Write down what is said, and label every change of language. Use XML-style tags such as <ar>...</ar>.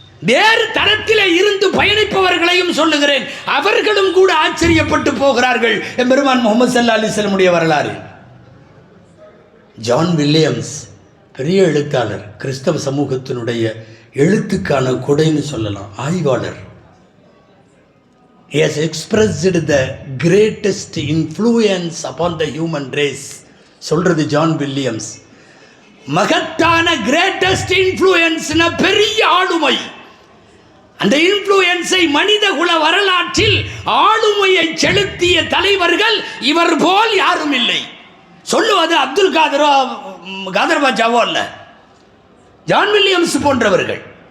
<ta>வேறு தரத்திலே இருந்து பயணிப்பவர்களையும் சொல்லுகிறேன். அவர்களும் கூட ஆச்சரியப்பட்டு போகிறார்கள். பெருமான் முகமது ஸல்லல்லாஹு அலைஹி வஸல்லம் வரலாறு. ஜான் வில்லியம்ஸ் பெரிய எழுத்தாளர், கிறிஸ்தவ சமூகத்தினுடைய எழுத்துக்கான கொடைன்னு சொல்லலாம், ஆய்வாளர்.</ta> <en>He has expressed the greatest influence upon the human race.</en> <ta>சொல்றது ஜான் வில்லியம்ஸ். மகத்தான கிரேட்டஸ்ட் இன்ஃப்ளூயன்ஸ்னா பெரிய ஆளுமை. அந்த இன்ஃப்ளூயன்ஸை மனித குல வரலாற்றில் ஆளுமையை செலுத்திய தலைவர்கள் இவர் போல் யாரும் இல்லை. சொல்லுவது அப்துல் காதரோ காதர் பாட்சாவோ அல்ல, ஜான் வில்லியம்ஸ் போன்றவர்கள்.</ta>